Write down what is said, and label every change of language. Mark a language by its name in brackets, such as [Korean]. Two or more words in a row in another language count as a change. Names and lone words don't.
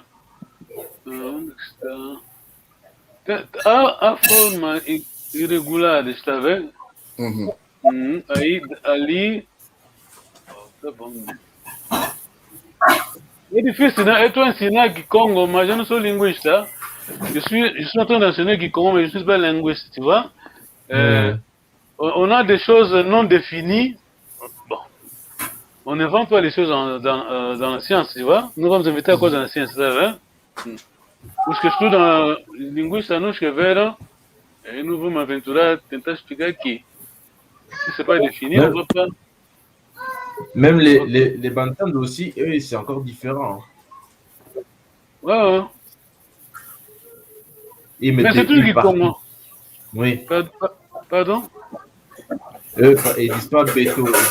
[Portuguese] Onde está? A forma irregular, está vendo? Aí, ali. Tá bom. É difícil, né? Eu estou ensinando Kikongo, mas eu não sou linguiste. [French] Je suis en train d'enseigner Kikongo, mais je ne suis pas linguiste, tu vois? On a des choses non définies. Bon. On n'invente pas les choses dans la science, tu vois? [Portuguese] Nous vamos inventar a coisa na ciência, tá vendo? Os que estudam linguística não escreveram, e não vamos aventurar, tentar explicar aqui. [French] Si c'est pas défini, on ne va pas. Même les Bantams aussi, eux, c'est encore différent. Ouais. Mais c'est tout qui comment? Oui. Pardon? Eux, ils disent pas béto.